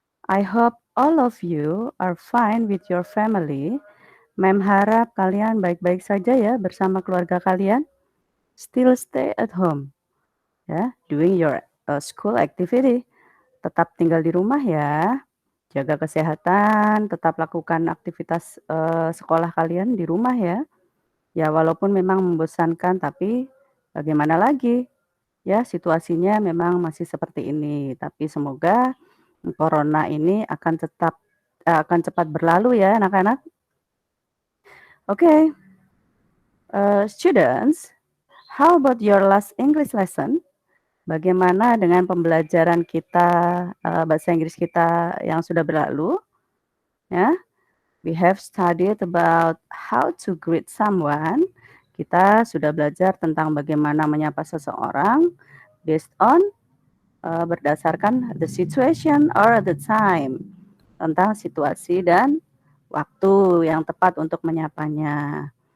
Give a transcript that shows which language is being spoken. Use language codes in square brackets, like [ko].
[en] I hope all of you are fine with your family. [id] Mem harap kalian baik-baik saja ya bersama keluarga kalian. [en] Still stay at home, ya, doing your school activity. [id] Tetap tinggal di rumah ya. Jaga kesehatan, tetap lakukan aktivitas sekolah kalian di rumah ya. Ya, walaupun memang membosankan, tapi bagaimana lagi? Ya, situasinya memang masih seperti ini, tapi semoga corona ini akan cepat berlalu ya anak-anak. [en] Oke, students, how about your last English lesson? [id] Bagaimana dengan pembelajaran kita, bahasa Inggris kita yang sudah berlalu? [en] Ya, we have studied about how to greet someone. [id] Kita sudah belajar tentang bagaimana menyapa seseorang [en] based on [id] berdasarkan [en] the situation or the time, [id] tentang situasi dan waktu yang tepat untuk menyapanya.